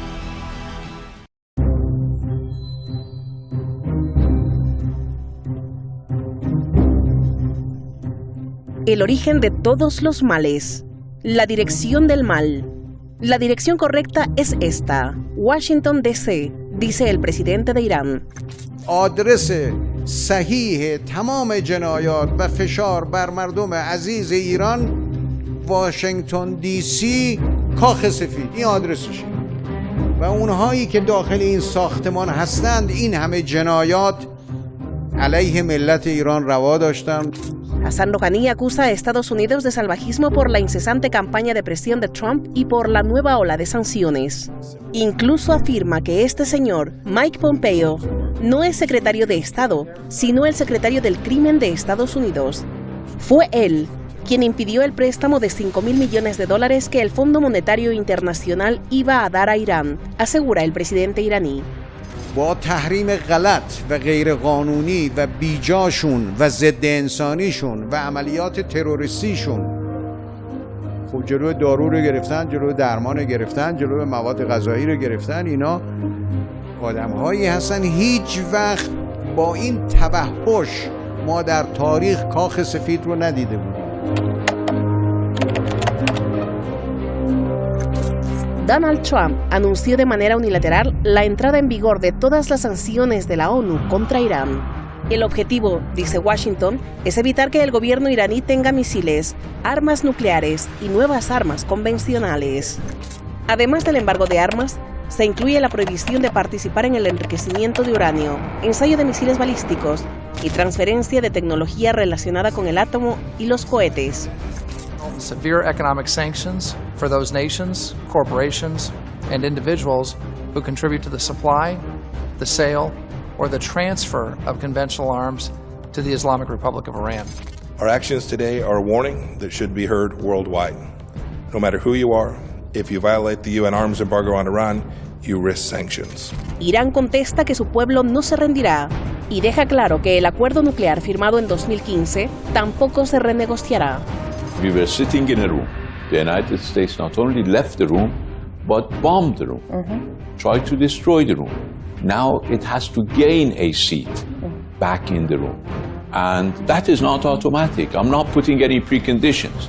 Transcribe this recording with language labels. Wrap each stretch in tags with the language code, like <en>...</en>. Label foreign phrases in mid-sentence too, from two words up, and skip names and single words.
<es>El origen de todos los males. La dirección del mal. La dirección correcta es esta: Washington, D.C., dice el presidente de Irán.</es> <fa>آدرس صحیح تمام جنایات و فشار بر مردم عزیز ایران واشنگتن دی سی کاخ سفید. این آدرسشه و اونهایی که داخل این ساختمان هستند این همه جنایات علیه ملت ایران روا داشتند.</fa> <es>Hassan Rouhani acusa a Estados Unidos de salvajismo por la incesante campaña de presión de Trump y por la nueva ola de sanciones. Incluso afirma que este señor, Mike Pompeo, no es secretario de Estado, sino el secretario del crimen de Estados Unidos. Fue él quien impidió el préstamo de $5.000 millones que el Fondo Monetario Internacional iba a dar a Irán, asegura el presidente iraní.</es> <fa>با تحریم غلط و غیر قانونی و بیجاشون و ضد انسانیشون و عملیات تروریستیشون خب جلوی دارو رو گرفتن، جلوی درمان رو گرفتن، جلوی مواد غذایی رو گرفتن. اینا آدم‌هایی هستن هیچ وقت با این توحش ما در تاریخ کاخ سفید رو ندیده بودیم.</fa> <es>Donald Trump anunció de manera unilateral la entrada en vigor de todas las sanciones de la ONU contra Irán. El objetivo, dice Washington, es evitar que el gobierno iraní tenga misiles, armas nucleares y nuevas armas convencionales. Además del embargo de armas, se incluye la prohibición de participar en el enriquecimiento de uranio, ensayo de misiles balísticos y transferencia de tecnología relacionada con el átomo y los cohetes.</es> <en>Severe economic sanctions for those nations, corporations, and individuals who contribute to the supply, the sale, or the transfer of conventional arms to the Islamic Republic of Iran. Our actions today are a warning that should be heard worldwide. No matter who you are, if you violate the UN arms embargo on Iran, you risk sanctions. Irán contesta que su pueblo no se rendirá y deja claro que el acuerdo nuclear firmado en 2015 tampoco se renegociará. We were sitting in a room. The United States not only left the room, but bombed the room, tried to destroy the room. Now it has to gain a seat back in the room. And that is not automatic. I'm not putting any preconditions.</en>